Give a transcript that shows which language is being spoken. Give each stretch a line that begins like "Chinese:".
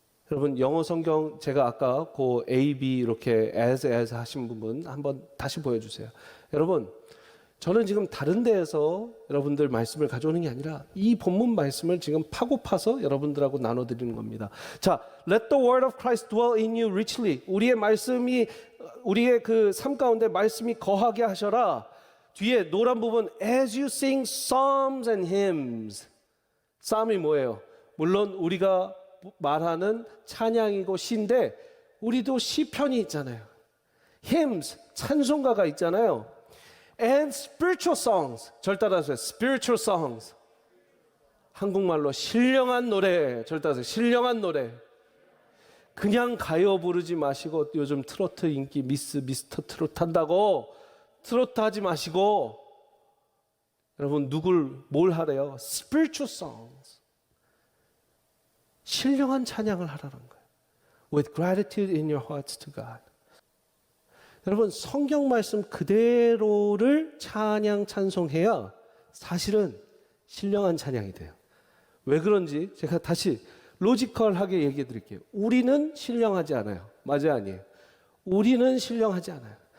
Korean: 여러분, 영어 성경 제가 아까 그 A, B 이렇게 as 하신 부분 한번 다시 보여주세요. 여러분, 저는 지금 다른 데에서 여러분들 말씀을 가져오는 게 아니라 이 본문 말씀을 지금 파고 파서 여러분들하고 나눠드리는 겁니다.
English: 자, let the word of Christ dwell in you richly.
Korean: 우리의 말씀이, 우리의 그 삶 가운데 말씀이 거하게 하셔라.
English: 뒤에 노란 부분 as you sing psalms and hymns.
Korean: psalm이 뭐예요? 물론 우리가 말하는 찬양이고 시인데 우리도 시편이 있잖아요. hymns, 찬송가가 있잖아요.
English: and spiritual songs.
Korean: 절 따라하세요.
English: spiritual songs.
Korean: 한국말로 신령한 노래. 절 따라하세요. 신령한 노래. 그냥 가요 부르지 마시고, 요즘 트로트 인기 미스터 트로트 한다고 트로트 하지 마시고, 여러분 뭘 하래요?
English: Spiritual songs.
Korean: 신령한 찬양을 하라는 거예요.
English: With gratitude in your hearts to God.
Korean: 여러분 성경 말씀 그대로를 찬양 찬송해야 사실은 신령한 찬양이 돼요. 왜 그런지 제가 다시 로지컬하게 얘기해 드릴게요. 우리는 신령하지 않아요. 맞아요, 아니에요? 우리는 신령하지 않아요.